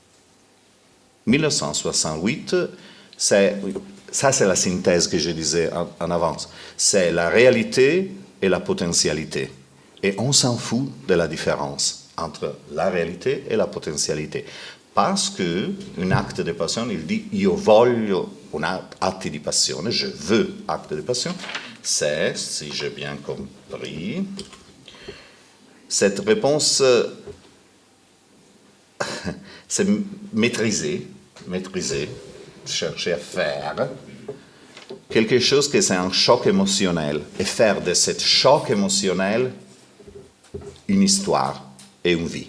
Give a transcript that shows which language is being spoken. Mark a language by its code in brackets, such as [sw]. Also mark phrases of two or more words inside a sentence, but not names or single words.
[fr] 1968, ça c'est la synthèse que je disais en avance. C'est la réalité et la potentialité. Et on s'en fout de la différence entre la réalité et la potentialité. Parce qu'un acte de passion, il dit « [it] io voglio un atto di passione », [fr] je veux acte de passion, c'est, si j'ai bien compris, cette réponse, c'est maîtriser, chercher à faire quelque chose que c'est un choc émotionnel et faire de ce choc émotionnel une histoire et une vie.